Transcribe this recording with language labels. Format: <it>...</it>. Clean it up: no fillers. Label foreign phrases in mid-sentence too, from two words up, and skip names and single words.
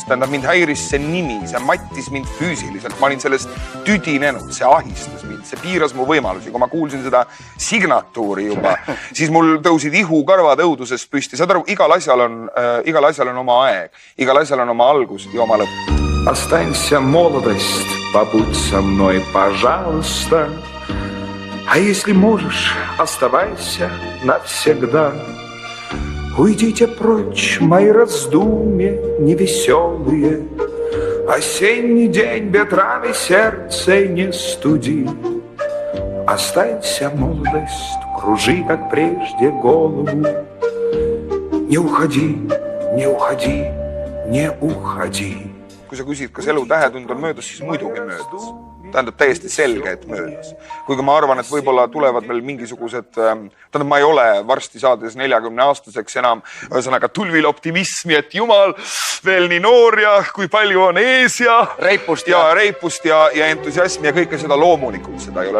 <et>Tähendab, mind häiris see nimi, see mattis mind füüsiliselt. Ma olin sellest tüdinenud, see ahistas mind, see piiras mu võimalusi. Kui ma kuulsin seda signatuuri juba, siis mul tõusid ihukarvad õudusest püsti. Saad aru, igal asjal on oma aeg, igal asjal on oma algus ja oma lõpp.</et> <ru>Останься, молодость, побудь со мной, пожалуйста. А если можешь, оставайся навсегда. Уйдите прочь, мои раздумья невеселые. Осенний день ветрами сердце не студи. Останься, молодость, кружи, как прежде, голову. Не уходи, не уходи, не уходи.</ru> <et>Kui sa küsid, kas elu tähetund on möödas, siis muidugi möödas. Tähendab täiesti selge, et möödas. Kuigi ma arvan, et võib-olla tulevad veel mingisugused, tähendab, ma ei ole varsti saades 40-aastaseks enam, ühesõnaga tulvil optimismi, et jumal, veel nii noor ja kui palju on ees ja reipust ja entusiasmi ja kõike seda loomulikult seda ei ole.</et>